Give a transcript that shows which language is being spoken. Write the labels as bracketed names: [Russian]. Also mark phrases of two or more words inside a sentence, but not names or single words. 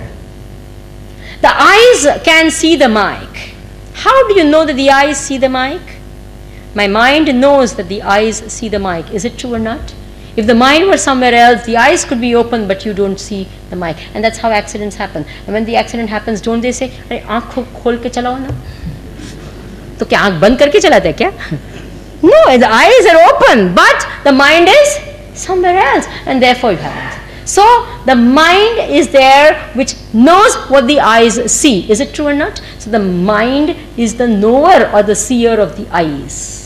[English] The eyes can see the mic. How do you know that the eyes see the mic? My mind knows that the eyes see the mic. Is it true or not? If the mind were somewhere else, the eyes could be open, but you don't see the mic. And that's how accidents happen. And when the accident happens, don't they say, [Hindi] "अरे, आँख खोल के चलाओ ना?" तो क्या आंख बंद करके चलाते हैं क्या? [English] No, the eyes are open, but the mind is somewhere else, and therefore you have it. So the mind is there which knows what the eyes see. Is it true or not? So the mind is the knower or the seer of the eyes.